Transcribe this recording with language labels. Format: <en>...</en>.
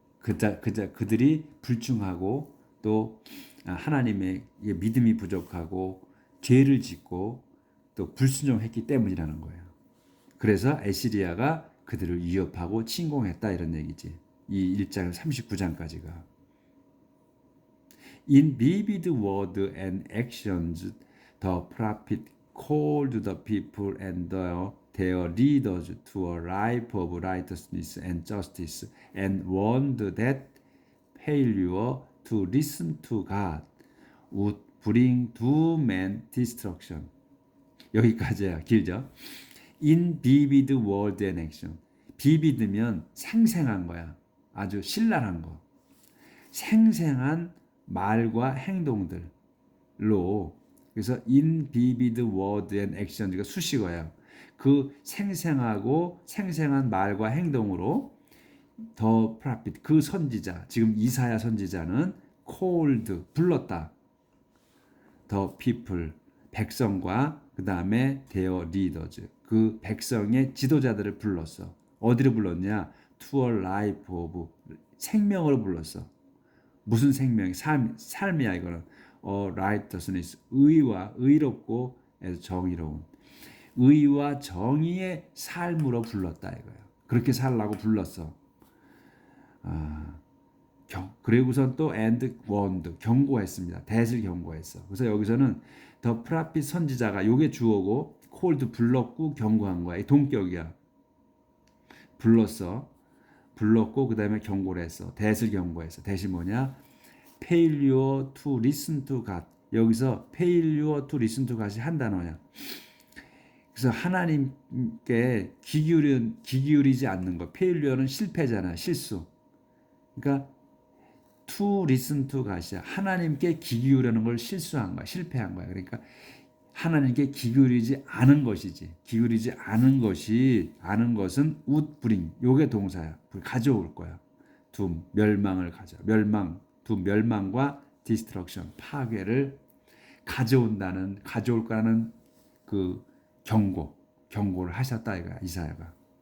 <ko>그들이 불충하고 또 하나님의 믿음이 부족하고 죄를 짓고 또 불순종했기 때문이라는 거예요. 그래서 에시리아가 그들을 위협하고 침공했다 이런 얘기지. 이 1장 39장까지가.</ko> <en>In vivid word and actions, the prophet called the people and their leaders to a life of righteousness and justice, and warned that failure to listen to God would bring doom and destruction.</en> <ko>여기까지야. 길죠?</ko> <en>In vivid word and action.</en> <ko>vivid면 생생한 거야. 아주 신랄한 거. 생생한 말과 행동들로, 그래서</ko> <en>in vivid word and action</en> <ko>가 수식어야. 그 생생하고 생생한 말과 행동으로</ko> <en>the prophet,</en> <ko>그 선지자, 지금 이사야 선지자는</ko> <en>called,</en> <ko>불렀다.</ko> <en>the people,</en> <ko>백성과 그 다음에</ko> <en>their leaders,</en> <ko>그 백성의 지도자들을 불렀어. 어디로 불렀냐?</ko> <en>to a life of,</en> <ko>생명으로 불렀어. 무슨 생명? 삶이야 이거는. righteousness, 의와 의롭고 정의로운, 의와 정의의 삶으로 불렀다 이거야. 그렇게 살라고 불렀어. 그리고선 또</ko> <en>and warned,</en> <ko>경고했습니다. 대을 경고했어. 그래서 여기서는</ko> <en>the prophet,</en> <ko>선지자가 요게 주어고</ko> <en>called,</en> <ko>불렀고 경고한 거야. 이 동격이야. 불렀고 그 다음에 경고를 했어. 대을 경고했어. 대시 뭐냐?</ko> <en>failure to listen to God.</en> <ko>여기서</ko> <en>failure to listen to God이</en> <ko>한 단어야. 그래서 하나님께 귀 기울이지 않는 거. failure는 실패잖아. 실수. 그러니까</ko> <en>to listen to God</en> <ko>이야. 하나님께 귀 기울이는 걸 실수한 거야. 실패한 거야. 그러니까 하나님께 귀 기울이지 않은 것이지. 기울이지 않은 것은</ko> <en>would bring.</en> <ko>요게 동사야. 가져올 거야. 둠, 멸망을 둠, 멸망과 destruction, 파괴를 가져올 거라는 그 경고를 하셨다 이거야, 이사야가.</ko>